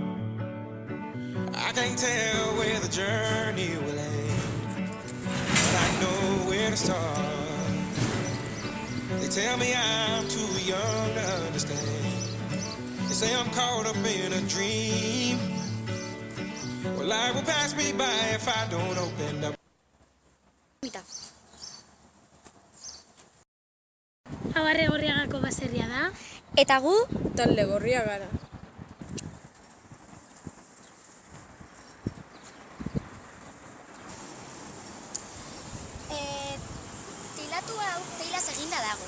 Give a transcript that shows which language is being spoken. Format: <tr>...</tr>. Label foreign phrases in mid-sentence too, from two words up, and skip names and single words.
<en>I can't tell where the journey will end, but I know where to start. They tell me I'm too young to understand. They say I'm caught up in a dream. Well, life will pass me by if I don't open up.</en> <eu>Abarre Gorriagako baserria da. Eta gu, talde gorria gara. Teilatu hau teilaz eginda dago.</eu>